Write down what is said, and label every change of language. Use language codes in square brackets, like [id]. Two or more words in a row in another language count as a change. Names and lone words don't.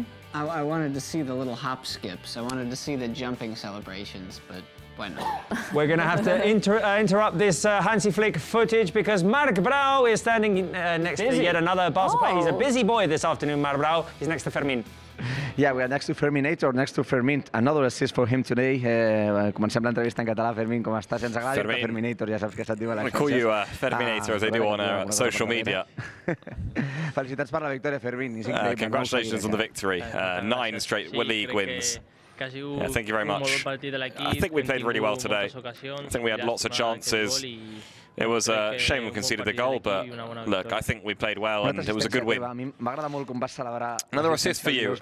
[en] I wanted to see the little hop skips. I wanted to see the jumping celebrations, but why not? We're going to have to interrupt this Hansi Flick footage because Marc Brau is standing next to yet another Barca player. He's a busy boy this afternoon, Marc Brau. He's next to Fermín. Yeah, we are next to Ferminator, next to Fermín. Another assist for him today. [ca] Comencem l'entrevista en català. Fermín, com estàs? Ens agrada dir-te Ferminator, ja saps que se't diu a les [en] I call you Ferminator as they do on social media. [ca] Felicitats per la victòria, Fermín. [en] Congratulations on the victory. 9 straight league wins. Yeah, thank you very much. I think we played really well today. I think we had lots of chances. It was a shame we conceded the goal, but look, I think we played well and it was a good win. Another assist for you.